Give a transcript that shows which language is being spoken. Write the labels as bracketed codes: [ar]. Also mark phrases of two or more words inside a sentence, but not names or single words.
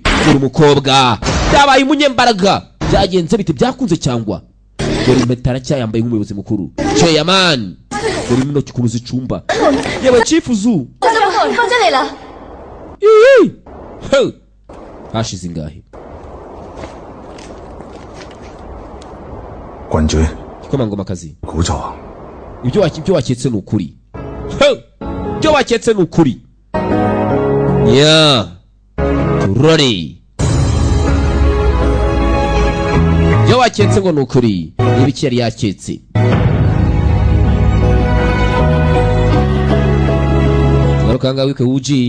[rw] Dore umukobwa. Yabaye umunyembaraga. Byagenze bite byakunze cyangwa? Dore impeta cyayambaye nk'umuyobozi mukuru. Chairman. Dore mino kikuruza icumba. Yewe Chief Zu. Hashize ingahe? [yue] 郡主， [rw] Komangomakazi. [yue] 估錯。 [rw] Ibyo waketse n'ukuri. Ibyo waketse n'ukuri. Ya. Turore. Ibyo waketse ngo n'ukuri. Ibiki yari yaketse. Garukanga wike uji.